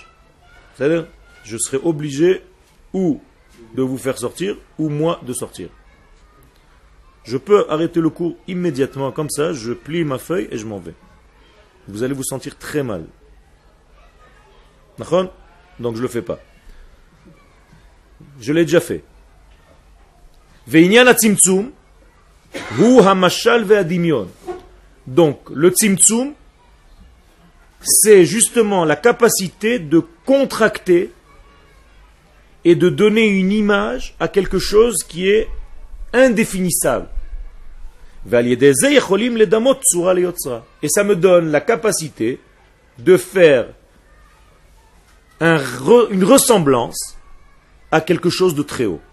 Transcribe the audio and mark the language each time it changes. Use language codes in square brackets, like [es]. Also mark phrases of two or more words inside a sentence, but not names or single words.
[fr] C'est-à-dire, je serai obligé ou de vous faire sortir, ou moi de sortir. Je peux arrêter le cours immédiatement, comme ça, je plie ma feuille et je m'en vais. Vous allez vous sentir très mal. D'accord? Donc je ne le fais pas. Je l'ai déjà fait. [he] ועניין הצמצום הוא המשל והדמיון. [fr] Donc, le tzimtzum, c'est justement la capacité de contracter et de donner une image à quelque chose qui est indéfinissable. Et ça me donne la capacité de faire une ressemblance à quelque chose de très haut.